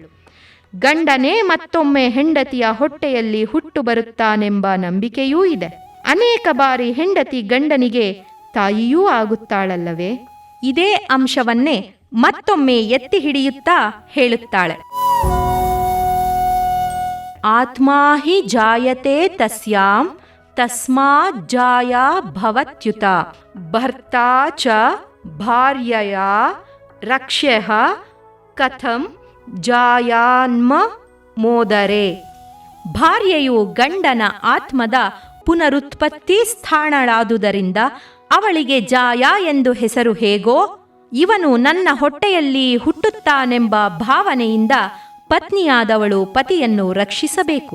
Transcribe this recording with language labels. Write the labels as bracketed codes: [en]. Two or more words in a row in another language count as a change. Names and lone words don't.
[kn] ಗಂಡನೇ ಮತ್ತೊಮ್ಮೆ ಹೆಂಡತಿಯ ಹೊಟ್ಟೆಯಲ್ಲಿ ಹುಟ್ಟು ಬರುತ್ತಾನೆಂಬ ನಂಬಿಕೆಯೂ ಇದೆ. ಅನೇಕ ಬಾರಿ ಹೆಂಡತಿ ಗಂಡನಿಗೆ ತಾಯಿಯೂ ಆಗುತ್ತಾಳಲ್ಲವೇ? ಇದೇ ಅಂಶವನ್ನೇ ಮತ್ತೊಮ್ಮೆ ಎತ್ತಿ ಹಿಡಿಯುತ್ತಾ ಹೇಳುತ್ತಾಳೆ. [sa] ಆತ್ಮಾ ಹಿ ಜಾಯತೆ ತಸ್ಯಾಂ ತಸ್ಮಾತ್ ಜಾಯಾ ಭವತ್ಯುತ ಭರ್ತಾ ಚ ಭಾರ್ಯಯ ರಕ್ಷ್ಯಃ ಕಥಂ ಜಾಯಾನ್ಮ ಮೋದರೆ. [kn] ಭಾರ್ಯೆಯು ಗಂಡನ ಆತ್ಮದ ಪುನರುತ್ಪತ್ತಿ ಸ್ಥಾನಳಾದುದರಿಂದ ಅವಳಿಗೆ ಜಾಯ ಎಂದು ಹೆಸರು ಹೇಗೋ, ಇವನು ನನ್ನ ಹೊಟ್ಟೆಯಲ್ಲಿ ಹುಟ್ಟುತ್ತಾನೆಂಬ ಭಾವನೆಯಿಂದ ಪತ್ನಿಯಾದವಳು ಪತಿಯನ್ನು ರಕ್ಷಿಸಬೇಕು.